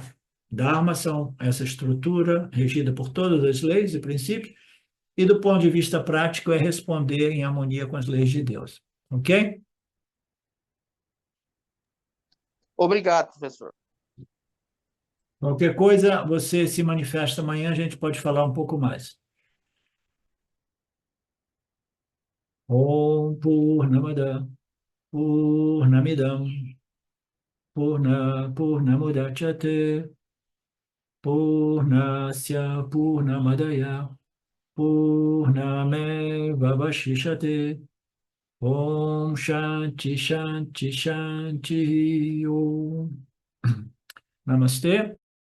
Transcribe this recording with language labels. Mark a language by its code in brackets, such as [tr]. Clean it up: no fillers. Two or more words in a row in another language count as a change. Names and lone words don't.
[pt] Dharma são essa estrutura regida por todas as leis e princípios, e do ponto de vista prático é responder em harmonia com as leis de Deus, ok? Obrigado, professor. Qualquer coisa, você se manifesta amanhã, a gente pode falar um pouco mais. [sa] ॐ पूर्णमदः पूर्णमिदं पूर्णमुदच्यते पूर्णस्य पूर्णमादाय पूर्णमेवावशिष्यते ॐ शान्तिः शान्तिः शान्तिः ॐ नमस्ते.